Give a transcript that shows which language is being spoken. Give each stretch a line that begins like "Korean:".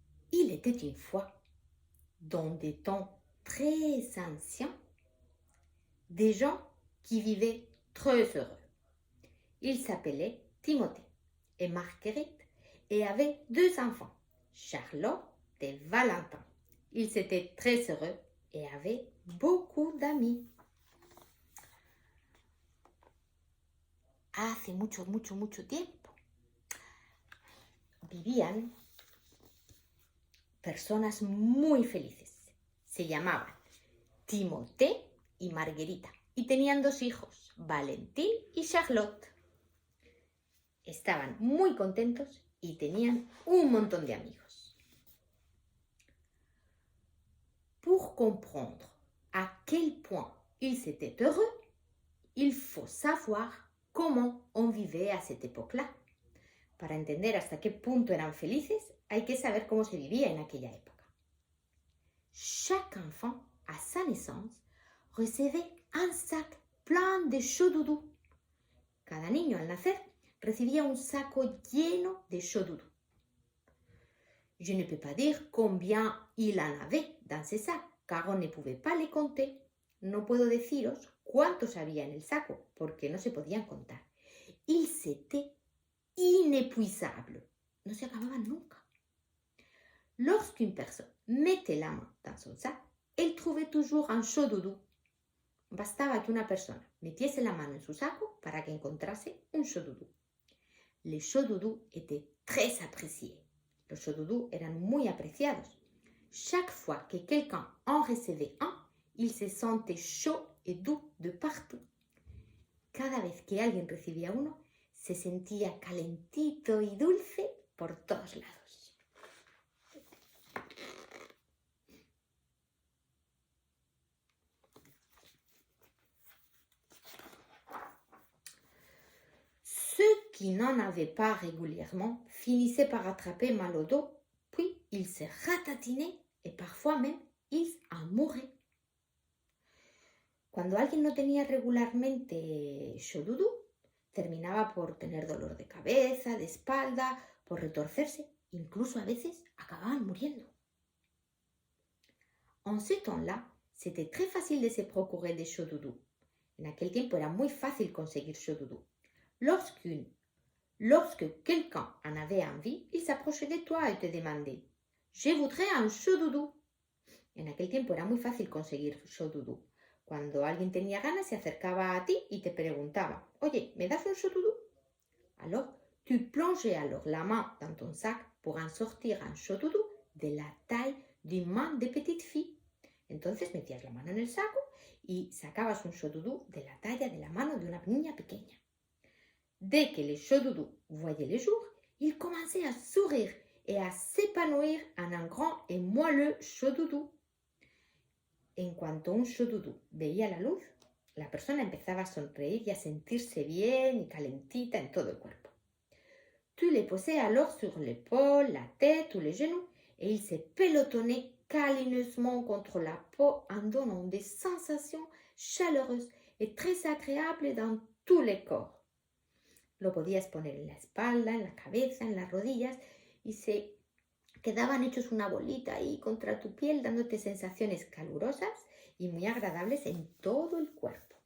French: Il était une fois, dans des temps très anciens, des gens qui vivaient très heureux. Ils s'appelaient Timothée et Marguerite et avaient 2 enfants, Charlotte et Valentin. Ils étaient très heureux et avaient beaucoup d'amis.
Spanish: Hace mucho tiempo vivían personas muy felices. Se llamaban Timothée y Margarita y tenían 2 hijos, Valentín y Charlotte. Estaban muy contentos y tenían un montón de amigos.
French: Pour comprendre à quel point ils étaient heureux, il faut savoir comment on vivait à cette époque-là.
Spanish: Para entender hasta qué punto eran felices, hay que saber cómo se vivía en aquella época.
French: Chaque enfant, à sa naissance, recevait un sac plein de Chaud Doudou.
Spanish: Cada niño al nacer recibía un saco lleno de Chaud Doudou.
French: Je ne peux pas dire combien il en avait dans ces sacs, car on ne pouvait pas les compter.
Spanish: No puedo deciros cuántos había en el saco, porque no se podían contar.
French: Ils étaient inépuisables.
Spanish: No se acababan nunca.
French: Lorsqu'une personne mettait la main dans son sac, elle trouvait toujours un Chaud Doudou.
Spanish: Bastaba que una persona metiese la mano en su saco para que encontrase un Chaud Doudou.
French: Les Chaud Doudou étaient très appréciés.
Spanish: Los Chaud Doudou eran muy apreciados.
French: Chaque fois que quelqu'un en recevait un, il se sentait chaud et doux de partout.
Spanish: Cada vez que alguien recibía uno, se sentía calentito y dulce por todos lados.
French: Ceux qui n'en avaient pas régulièrement finissaient par attraper mal au dos, puis ils se ratatinaient et parfois même ils en mouraient.
Spanish: Cuando alguien no tenía regularmente Chaud Doudou, terminaba por tener dolor de cabeza, de espalda, por retorcerse, incluso a veces acababan muriendo.
French: En ce temps-là, c'était très facile de se procurer des Chaud Doudou.
Spanish: En aquel tiempo era muy fácil conseguir Chaud Doudou.
French: Lorsque quelqu'un en avait envie, il s'approchait de toi et te demandait « Je voudrais un Chaud Doudou ».
Spanish: En aquel tiempo era muy fácil conseguir Chaud Doudou. Cuando alguien tenía ganas, se acercaba a ti y te preguntaba « Oye, ¿me das un Chaud Doudou ?»
French: Alors, tu plongeais alors la main dans ton sac pour en sortir un Chaud Doudou de la taille d'une main de petite fille.
Spanish: Entonces metías la mano en el saco y sacabas un Chaud Doudou de la talla de la mano de una niña pequeña.
French: Dès que les Chaud Doudou voyaient le jour, ils commençaient à sourire et à s'épanouir en un grand et moelleux Chaud Doudou.
Spanish: En cuanto un Chaud Doudou veía la luz, la persona empezaba a sonreír y a sentirse bien y calentita en todo el cuerpo.
French: Tu les posais alors sur l'épaule, la tête ou les genoux et ils se pelotonnaient câlineusement contre la peau en donnant des sensations chaleureuses et très agréables dans tous les corps.
Spanish: Lo podías poner en la espalda, en la cabeza, en las rodillas y se quedaban hechos una bolita ahí contra tu piel dándote sensaciones calurosas y muy agradables en todo el cuerpo.